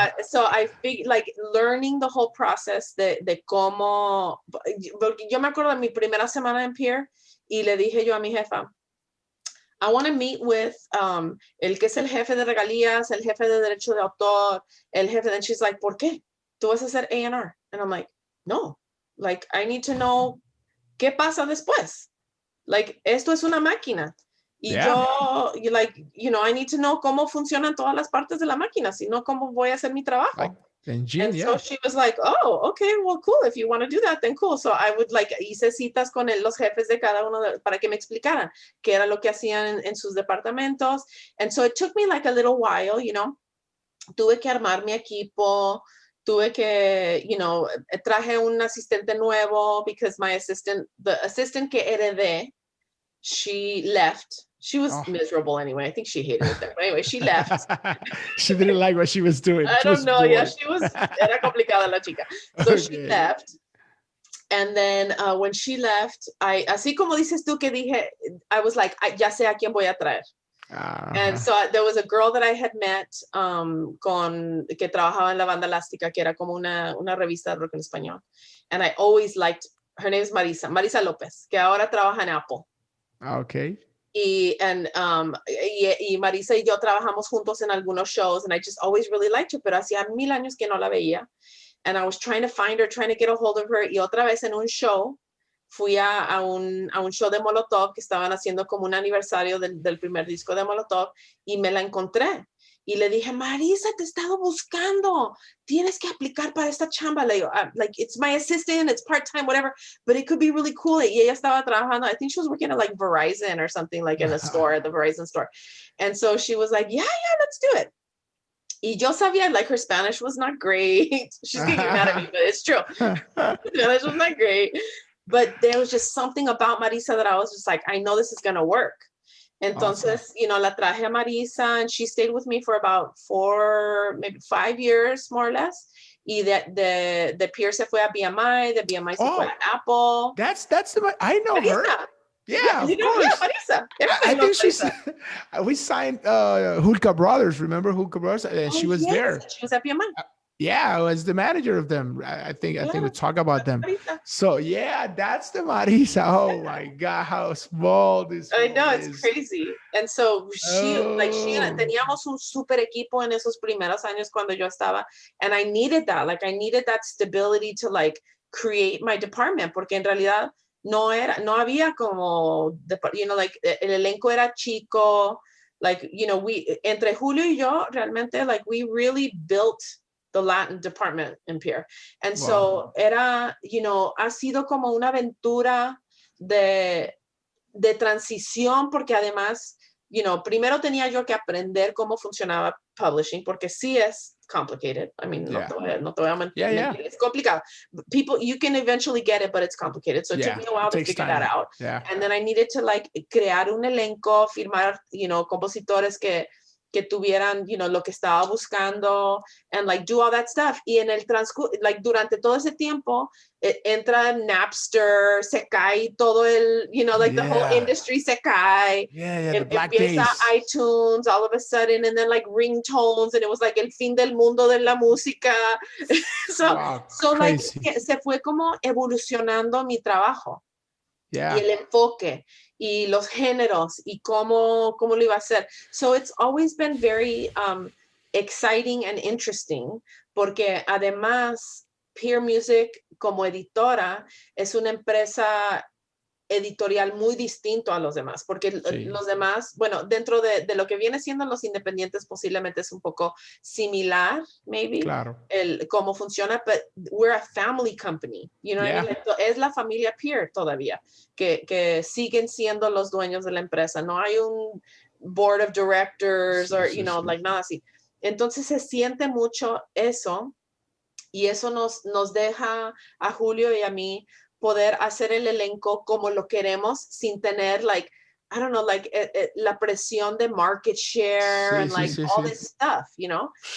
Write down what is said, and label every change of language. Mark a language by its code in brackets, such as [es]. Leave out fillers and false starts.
[en] So I figured, like, learning the whole process [es] de cómo, porque yo me acuerdo de mi primera semana en Peer y le dije yo a mi jefa, [en] I want to meet with [es] el que es el jefe de regalías, el jefe de derecho de autor, el jefe, [en] and she's like, [es] ¿por qué? ¿Tú vas a hacer A&R? [en] And I'm like, no, like, I need to know [es] qué pasa después. Like, esto es una máquina. Y yo, like, [en] I need to know [es] cómo funcionan todas las partes de la máquina, si no, cómo voy a hacer mi trabajo. [en] Like, and so she was like, oh, okay, well, cool. If you want to do that, then cool. So I would, like, [es] hice citas con los jefes de cada uno para que me explicaran qué era lo que hacían en sus departamentos. [en] And so it took me like a little while, [es] Tuve que armar mi equipo. Tuve que, traje un asistente nuevo [en] because the assistant [es] que heredé, [en] she left. She was miserable anyway. I think she hated it there. But anyway, she left. She didn't like what she was doing. I don't know. Yeah, [es] era complicada la chica. [en] So she left. And then when she left, [es] así como dices tú que dije, [en] I was like, [es] ya sé a quién voy a traer. [en] And so there was a girl that I had met [es] que trabajaba en la banda elástica, que era como una revista de rock en español. [en] And I always liked, her name is Marisa López, [es] que ahora trabaja en Apple. [en] Okay. [es] Y Marisa y yo trabajamos juntos en algunos shows, [en] and I just always really liked her, [es] pero hacía 1000 años que no la veía. [en] And I was trying to find her, trying to get a hold of her. [es] Y otra vez en un show, fui a un show de Molotov que estaban haciendo como un aniversario del primer disco de Molotov, y me la encontré. Y le dije, Marisa, te he estado buscando. Tienes que aplicar para esta chamba. Le digo, [en] like, it's my assistant, it's part-time, whatever, but it could be really cool. [es] Y ella estaba trabajando, [en] I think she was working at like Verizon or something, like in a store, at the Verizon store. And so she was like, yeah, let's do it. [es] Y yo sabía, [en] like, her Spanish was not great. She's getting mad at me, but it's true. Spanish was not great. But there was just something about Marisa that I was just like, I know this is going to work. [es] Entonces, la traje a Marisa, [en] and she stayed with me for about 4, maybe 5 years, more or less. [es] Y de Peer se fue a BMI, de BMI se fue a Apple. [en] I know Marisa. her. Yeah, of course. Yeah, Marisa. I think she's. We signed Hulka Brothers. Remember Hulka Brothers? And she was there. She was at BMI. Yeah, I was the manager of them. I think we talk about them. Marisa. So yeah, that's the Marisa. Oh my God, how small this. I know, it's crazy. And so [es] teníamos un super equipo en esos primeros años cuando yo estaba, [en] and I needed that. Like, I needed that stability to, like, create my department, [es] porque en realidad no había como, like, el elenco era chico. [en] Like, [es] entre Julio y yo, realmente, [en] like, we really built the Latin department in Peer. [es] And so era, ha sido como una aventura de transición, porque además, primero tenía yo que aprender cómo funcionaba publishing, porque sí es complicated. [en] I mean, [es] no te voy a mentir. It's complicado. [en] People, you can eventually get it, but it's complicated. So it took me a while to figure that out. Yeah. And then I needed to, like, [es] crear un elenco, firmar, compositores que tuvieran, lo que estaba buscando, [en] and, like, do all that stuff. [es] Y en el like, durante todo ese tiempo, entra Napster, se cae todo el, like, [en] the whole industry [es] se cae. [en] The Black Days. [es] Empieza [en] iTunes all of a sudden, and then, like, ringtones, and it was like [es] el fin del mundo de la música. [en] so like, [es] se fue como evolucionando mi trabajo. [en] Yeah. [es] Y el enfoque, y los géneros, y cómo lo iba a hacer. [en] So it's always been very, exciting and interesting, [es] porque además Peer Music como editora es una empresa editorial muy distinto a los demás, porque los demás, bueno, dentro de lo que viene siendo los independientes posiblemente es un poco similar, [en] maybe, [es] Claro. cómo funciona, [en] but we're a family company, you know what I mean? [es] Es la familia Peer todavía, que siguen siendo los dueños de la empresa, no hay un board of directors like nada así. Entonces se siente mucho eso, y eso nos deja a Julio y a mí poder hacer el elenco como lo queremos sin tener la presión de [en] market share and all this stuff, you know?